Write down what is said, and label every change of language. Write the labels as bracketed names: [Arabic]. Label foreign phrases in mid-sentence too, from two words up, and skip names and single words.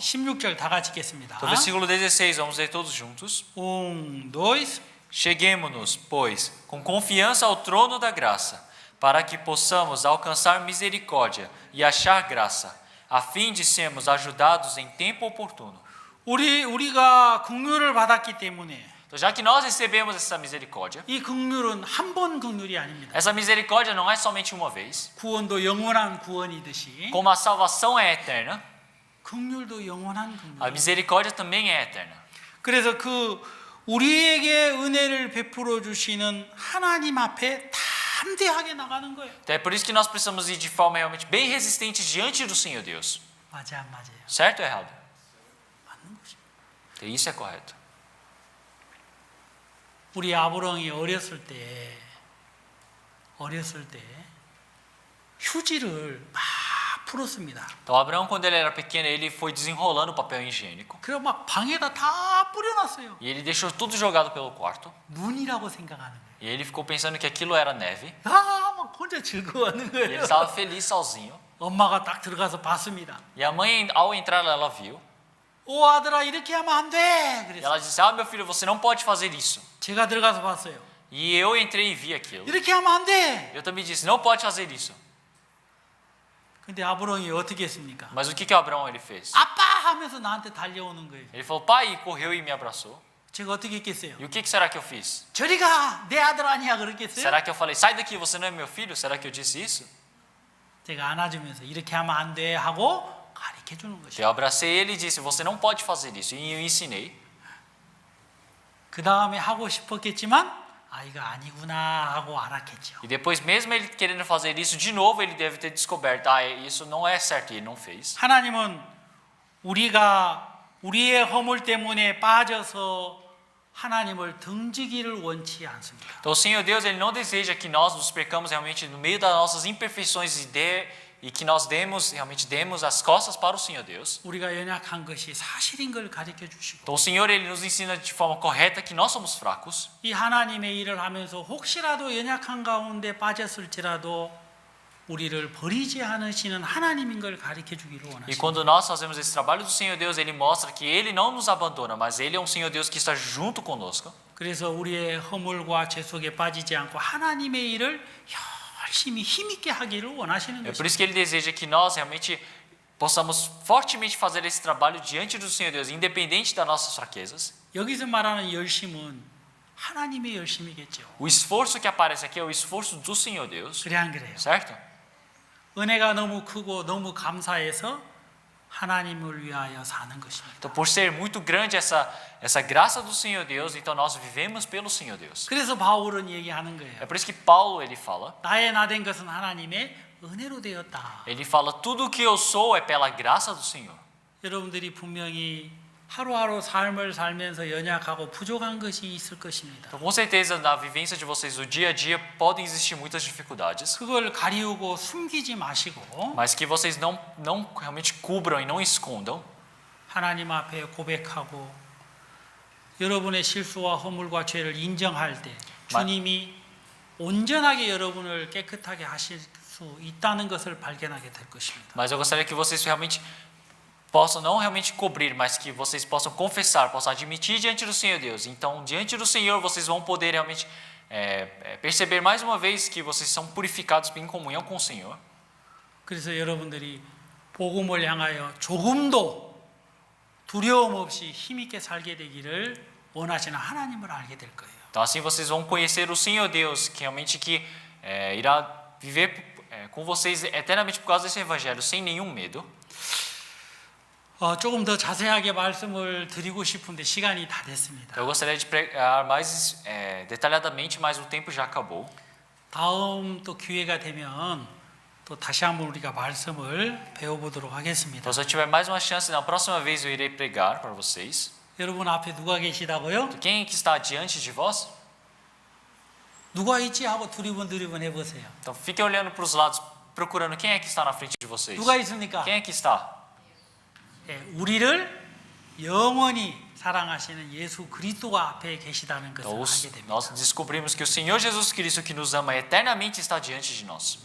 [Korean] 16절 다 같이 읽겠습니다. [Portuguese] Então, versículo 16, vamos ler todos juntos. 1, 2, Cheguemo-nos, pois, com confiança ao trono da graça, para que possamos alcançar misericórdia e achar graça, a fim de sermos ajudados em tempo oportuno. [Korean] 우리가 긍휼을 받았기 때문에 [Portuguese] Então, já que nós recebemos essa misericórdia, [Korean] 이 긍휼은 한 번 긍휼이 a닙니다. [Portuguese] essa misericórdia não é somente uma vez. [Korean] 구원도 영원한 구원이듯이 [Portuguese] Como a salvação é eterna, [Korean] 긍휼도 영원한 긍휼. [Portuguese] a misericórdia também é eterna. [Korean] 그래서 우리에게 은혜를 베풀어 주시는 하나님 앞에 담대하게 나가는 거예요. [Portuguese] Então, é por isso que nós precisamos ir de forma realmente bem resistente diante do Senhor Deus. [Korean] 맞아 안 맞아요? [Portuguese] Certo ou errado? [Korean] 맞는 것입니다. [Portuguese] Então, isso é correto. [Korean] 우리 아브라함이 어렸을 때 휴지를 막 풀었습니다. [Portuguese] Então, Abraão, quando ele era pequeno, ele foi desenrolando o papel higiênico. [Korean] 그래서 막 방에다 다 뿌려놨어요. [Portuguese] E ele deixou tudo jogado pelo quarto. [Korean] 눈이라고 생각하는 거예요. [Portuguese] E ele ficou pensando que aquilo era neve. [Korean] 막 혼자 즐거워하는 [Portuguese] E ele [Korean] 거예요. [Portuguese] estava feliz sozinho. [Korean] 엄마가 딱 들어가서 봤습니다. [Portuguese] E a mãe, ao entrar, ela viu. [Korean] 오 아들아 이렇게 하면 안 돼. [Portuguese] E [Korean] 그래서 [Portuguese] ela disse: Ah, meu filho, você não pode fazer isso. [Korean] 제가 들어가서 봤어요. [Portuguese] E eu entrei e vi aquilo. [Korean] 이렇게 하면 안 돼. [Portuguese] Eu também disse: Não pode fazer isso. [Korean] 근데 아브라함이 어떻게 했습니까? [Portuguese] Mas o que Abraão ele fez? [Korean] 아빠 하면서 나한테 달려오는 거예요. [Portuguese] Ele falou: Pai, e correu e me abraçou. [Korean] 제가 어떻게 했겠어요? [Portuguese] E o que será que eu fiz? [Korean] 저리 가, 내 아들 아니야 그랬겠어요? [Portuguese] Será que eu falei: Sai daqui, você não é meu filho? Será que eu disse isso? [Korean] 제가 안아주면서 이렇게 하면 안 돼 하고 가르쳐 주는 것이에요. [Portuguese] Eu abracei ele e disse: Você não pode fazer isso. E eu ensinei. [Korean] 그 다음에 하고 싶었겠지만 이거 아니구나 하고 알았겠죠. [Portuguese] E depois, mesmo ele querendo fazer isso de novo, ele deve ter descoberto: Ah, isso não é certo. E ele não fez. [Korean] 하나님은 우리가 우리의 허물 때문에 빠져서 하나님을 등지기를 원치 않습니다. [Portuguese] Então, o Senhor Deus, ele não deseja que nós nos percamos realmente no meio das nossas imperfeições e que nós realmente demos as costas para o Senhor Deus. [Korean] 우리가 연약한 것이 사실인 걸 가르쳐 주시고 [Portuguese] Então, o Senhor, ele nos ensina de forma correta que nós somos fracos. [Korean] 이 하나님의 일을 하면서 혹시라도 연약한 가운데 빠졌을지라도 우리를 버리지 않으시는 하나님인 걸 가르쳐 주기를 [Portuguese] E [Korean] 원하십니다. [Portuguese] quando nós fazemos esse trabalho do Senhor Deus, ele mostra que ele não nos abandona, mas ele é um Senhor Deus que está junto conosco. [Korean] 그래서 우리의 허물과 죄 속에 빠지지 않고 하나님의 일을 열심히 힘있게 하기를 원하시는 [Portuguese] É por [Korean] 것입니다. [Portuguese] isso que ele deseja que nós realmente possamos fortemente fazer esse trabalho diante do Senhor Deus, independente das nossas fraquezas. [Korean] 여기서 말하는 열심은 하나님의 열심이겠죠. [Portuguese] O esforço que aparece aqui é o esforço do Senhor Deus, [Korean] 그래 안 그래요? [Portuguese] certo? [Korean] 은혜가 너무 크고 너무 감사해서 하나님을 위하여 사는 것입니다. [Portuguese] Então, por ser muito grande essa graça do Senhor Deus, então nós vivemos pelo Senhor Deus. [Korean] 그래서 바울은 얘기하는 [Portuguese] É [Korean] 거예요. [Portuguese] por isso que Paulo ele fala, [Korean] 나의 나된 것은 하나님의 은혜로 되었다. [Portuguese] ele fala tudo o que eu sou é pela graça do Senhor. [Korean] 여러분들이 분명히 하루하루 삶을 살면서 연약하고 부족한 것이 있을 것입니다. [Portuguese] Então, com certeza, na vivência de vocês, no dia a dia, podem existir muitas dificuldades, [Korean] 그걸 가리우고 숨기지 마시고 [Portuguese] mas que vocês não realmente cubram e não escondam. [Korean] 하나님 앞에 고백하고 여러분의 실수와 허물과 죄를 인정할 때 주님이 온전하게 여러분을 깨끗하게 하실 수 있다는 것을 발견하게 될 것입니다. [Portuguese] Mas eu gostaria que vocês realmente possam não realmente cobrir, mas que vocês possam confessar, possam admitir diante do Senhor Deus. Então, diante do Senhor, vocês vão poder realmente perceber mais uma vez que vocês são purificados em comunhão com o Senhor. [Korean] 그래서 여러분들이 복음을 향하여 조금도 두려움 없이 힘있게 살게 되기를 원하시는 하나님을 알게 될 거예요. [Portuguese] Então, assim vocês vão conhecer o Senhor Deus, que realmente irá viver com vocês eternamente por causa desse evangelho, sem nenhum medo. [Korean] 조금 더 자세하게 말씀을 드리고 싶은데 시간이 다 됐습니다. [Portuguese] Eu gostaria de pregar mais detalhadamente, mas o tempo já acabou. [Korean] 다음 또 기회가 되면 또 다시 한번 우리가 말씀을 배워보도록 하겠습니다. [Portuguese] Então, se eu tiver mais uma chance, na próxima vez eu irei pregar para vocês. [Korean] 여러분 앞에 누가 계시다고요? [Portuguese] Quem que está diante de vós? [Korean] 누가 있지 하고 두리번 해보세요. [Portuguese] Então, fiquem olhando para os lados, procurando quem é que está na frente de vocês. [Korean] 누가 있습니까? [Portuguese] Quem é que está? [Korean] 예, 우리를 영원히 사랑하시는 예수 그리스도가 앞에 계시다는 것을 [Portuguese] Então, [Korean] 알게 됩니다. [Portuguese] nós descobrimos que o Senhor Jesus Cristo, que nos ama eternamente, está diante de nós.